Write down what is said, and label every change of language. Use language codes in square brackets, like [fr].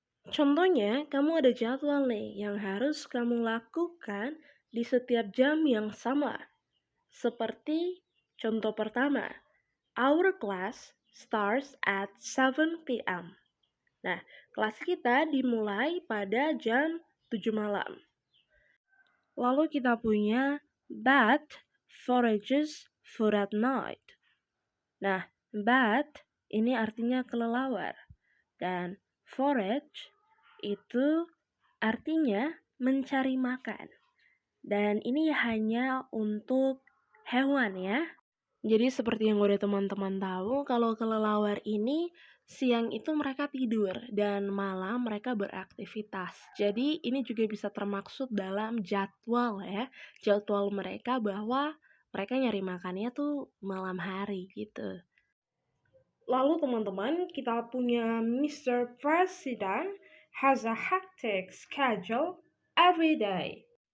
[id] Contohnya, kamu ada jadwal nih yang harus kamu lakukan di setiap jam yang sama. Seperti contoh pertama, [en] our class starts at 7 p.m. [id] Nah, kelas kita dimulai pada jam 7 malam. Lalu kita punya [en] bat forages food at night. [id] Nah, bat ini artinya kelelawar. Dan forage itu artinya mencari makan. Dan ini hanya untuk hewan ya. Jadi seperti yang udah teman-teman tahu, kalau kelelawar ini siang itu mereka tidur dan malam mereka beraktivitas. Jadi ini juga bisa termaksud dalam jadwal ya. Jadwal mereka bahwa mereka nyari makannya tuh malam hari gitu. Lalu teman-teman, kita punya Mr. [en] President has a hectic schedule every day.